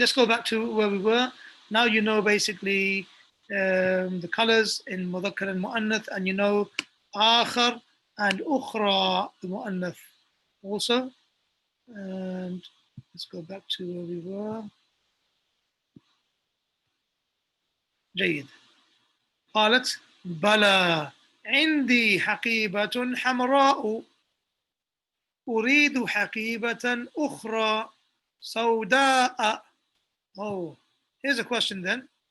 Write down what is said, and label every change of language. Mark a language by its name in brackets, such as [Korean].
[English] Let's go back to where we were. Now you know basically the colors in مذكر and مؤنث, and you know آخر and أخرى the مؤنث also. And let's go back to where we were. [Arabic] جيد. قالت بلى عندي حقيبة حمراء أريد حقيبة أخرى سوداء. [English] Oh, here's a question then.